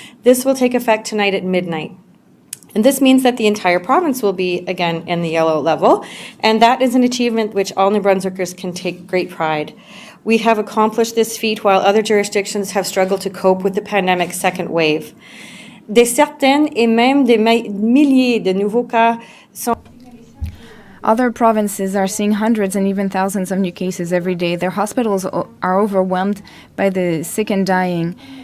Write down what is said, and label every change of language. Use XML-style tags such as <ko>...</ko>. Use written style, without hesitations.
<en>This will take effect tonight at midnight. And this means that the entire province will be, again, in the yellow level, and that is an achievement which all New Brunswickers can take great pride. We have accomplished this feat while other jurisdictions have struggled to cope with the pandemic's second wave.</en> <fr>Des centaines et même des milliers de nouveaux cas sont...</fr> <en>Other provinces are seeing hundreds and even thousands of new cases every day. Their hospitals are overwhelmed by the sick and dying.</en>